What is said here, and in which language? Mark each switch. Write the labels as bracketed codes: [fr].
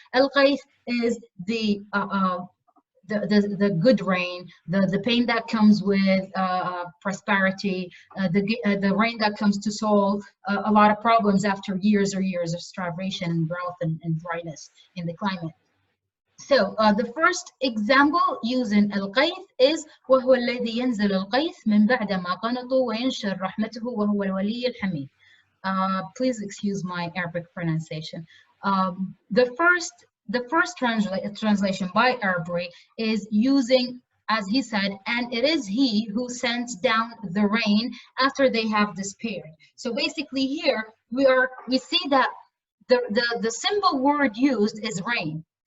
[en] Al-qayth is the good rain, the pain that comes with prosperity, the rain that comes to solve a lot of problems after years or years of starvation and drought and dryness in the climate. So the first example using [ar] الغيث is وهو الذي ينزل الغيث من بعد ما قنطوا وينشر رحمته وهو الولي الحميد. [en] Please excuse my Arabic pronunciation. The first translation by Arbery is using, as he said, and it is he who sends down the rain after they have despaired. So basically here we see that the symbol word used is rain.